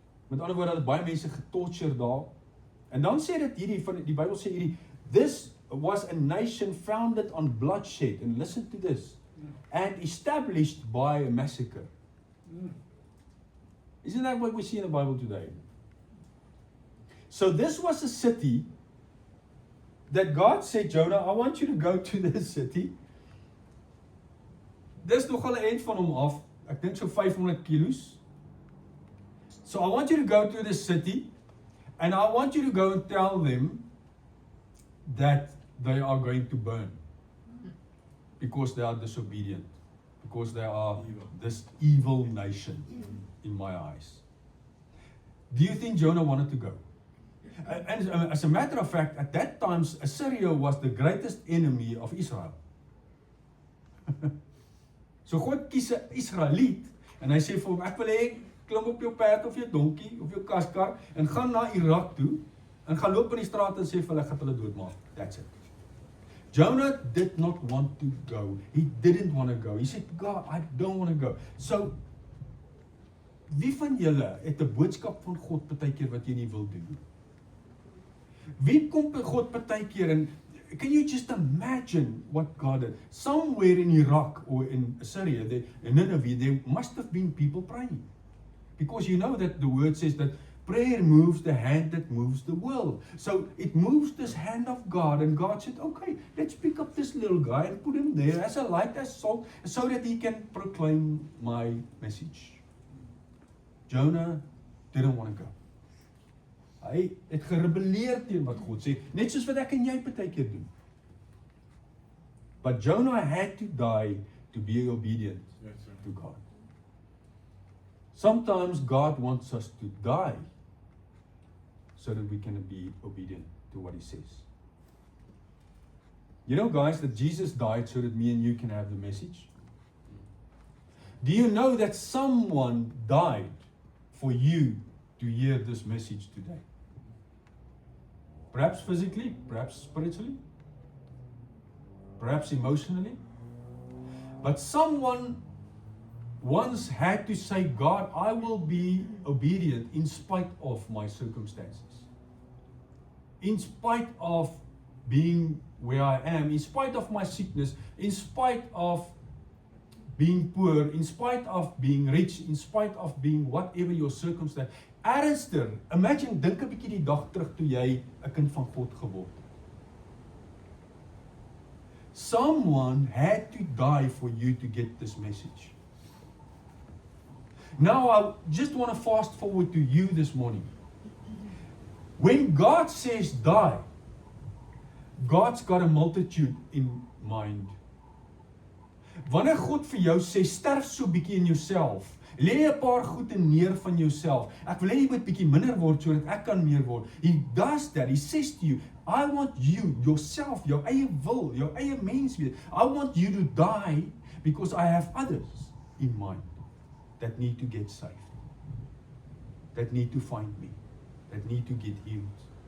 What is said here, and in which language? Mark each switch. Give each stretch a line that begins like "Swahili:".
Afrikaans: Met ander woorde, baie mense getorture daar. En dan sê dit hierdie, van die Bybel sê hierdie,
English: this was a nation founded on bloodshed, and listen to this, and established by a massacre. Isn't that what we see in the Bible today? So this was a city that God said, Jonah, I want you to go to this city.
Afrikaans: Dis nogal 'n eind van hom af, ek dink so 500 kilos.
English: So I want you to go to this city, and I want you to go and tell them that they are going to burn. Because they are disobedient. Because they are this evil nation in my eyes. Do you think Jonah wanted to go? And as a matter of fact, at that time, Assyria was the greatest enemy of Israel.
Afrikaans: So God kies 'n Israeliet, en hy sê vir hom, ek wil hê, klim op jou perd of jou donkie, of jou kaskar, en gaan na Irak toe, en gaan loop in die straat en sê vir hulle, ek gaan hulle doodmaak.
English: That's it. Jonah did not want to go. He didn't want to go. He said, God, I don't want to go.
Afrikaans: So, wie van julle het 'n boodskap van God partykeer wat jy nie wil doen? Wie kom by God partykeer
English: en can you just imagine what God did? Somewhere in Iraq or in Syria, in Nineveh, there must have been people praying. Because you know that the word says that prayer moves the hand that moves the world. So it moves this hand of God, and God said, okay, let's pick up this little guy and put him there as a light, as salt, so that he can proclaim my message. Jonah didn't want to go.
Afrikaans: Hy het gerebelleer teen wat God sê, net soos wat ek en jy partykeer doen.
English: But Jonah had to die to be obedient to God. Sometimes God wants us to die so that we can be obedient to what he says. You know, guys, that Jesus died so that me and you can have the message? Do you know that someone died for you to hear this message today? Perhaps physically, perhaps spiritually, perhaps emotionally. But someone once had to say, God, I will be obedient in spite of my circumstances. In spite of being where I am, in spite of my sickness, in spite of being poor, in spite of being rich, in spite of being whatever your circumstance.
Afrikaans: Ernstig, imagine, dink 'n bietjie die dag terug toe jy 'n kind van God geword het.
English: Someone had to die for you to get this message. Now I just want to fast forward to you this morning. When God says die, God's got a multitude in mind.
Afrikaans: Wanneer God vir jou sê sterf so bietjie in jouself, lê 'n paar goede neer van jouself. Ek wil hê jy moet bietjie minder word sodat ek kan meer word.
English: He does that. He says to you, I want you, yourself,
Afrikaans: jou eie wil, jou eie menswees.
English: I want you to die because I have others in mind that need to get saved, that need to find me, that need to get healed.